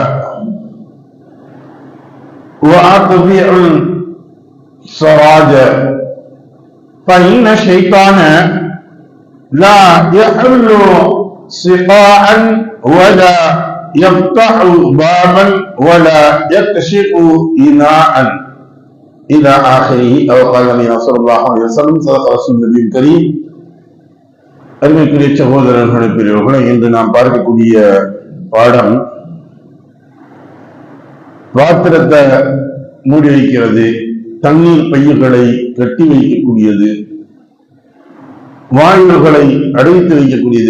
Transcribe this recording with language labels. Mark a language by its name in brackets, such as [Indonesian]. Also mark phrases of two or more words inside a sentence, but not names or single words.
[Arabic] وأطفئوا السراج فإن الشيطان لا يحل سقاء ولا يفتح بابا ولا يكشف إناء إلى آخره أو قال النبي صلى الله عليه وسلم صدق رسول النبي الكريم. [Tamil] அருமைக்குரிய சகோதரர்களே, பெரியவர்களே, இன்று நாம் பார்க்கக்கூடிய பாடம் பாத்திரத்தை மூடி வைக்கிறது, தண்ணீர் பையுகளை கட்டி வைக்கக்கூடியது, வாயுகளை அடைத்து வைக்கக்கூடியது.